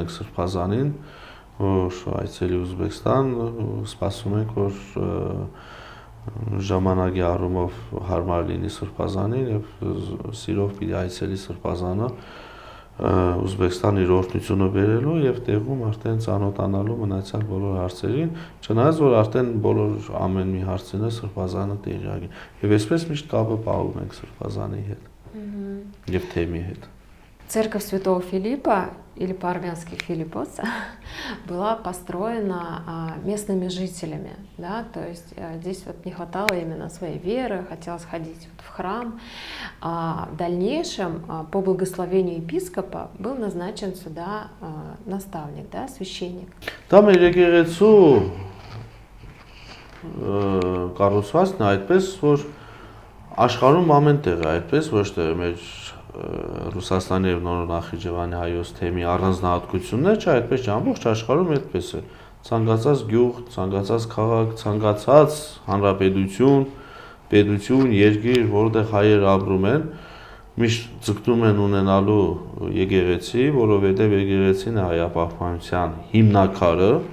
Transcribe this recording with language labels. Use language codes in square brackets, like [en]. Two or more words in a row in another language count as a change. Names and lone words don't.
[hy] ենք Սրբազանին, որ այցելի Ուզբեկստան, սպասում ենք, որ ժամանակի առումով հարմար լինի Սրբազանին եւ սիրով պիտի այցելի Սրբազանը Ուզբեկստան իր օրհնությունը բերելու եւ տեղում արդեն ծանոթանալու մնացյալ բոլոր հարցերին, չնայած որ արդեն բոլոր ամեն մի հարցին է Սրբազանը տեղյակ է։ Եվ այսպես միշտ կապը պահում ենք Սրբազանի հետ եւ թեմի հետ։ [ru] Церковь Святого Филиппа или по-армянски Филиппоса была построена местными жителями, да, то есть здесь вот не хватало именно своей веры, хотелось ходить вот в храм. В дальнейшем по благословению епископа был назначен сюда наставник, да, священник. [hy] Там եկեղեցու կառուցվածքն է այդպես, որ աշխարհում ամեն տեղ է այդպես, ոչ թե մեր Ռուսաստանի եւ Նոր Նախիջևանի հայոց թեմի առանձնահատկություններ, չէ, այդպես չէ, ամբողջ աշխարհում այդպես է։ Ցանկացած գյուղ, ցանկացած քաղաք, ցանկացած հանրապետություն, պետություն, երկիր, որտեղ հայեր ապրում են, միշտ ձգտում են ունենալու եկեղեցի, որովհետեւ եկեղեցին է հայապահպանության հիմնակարը,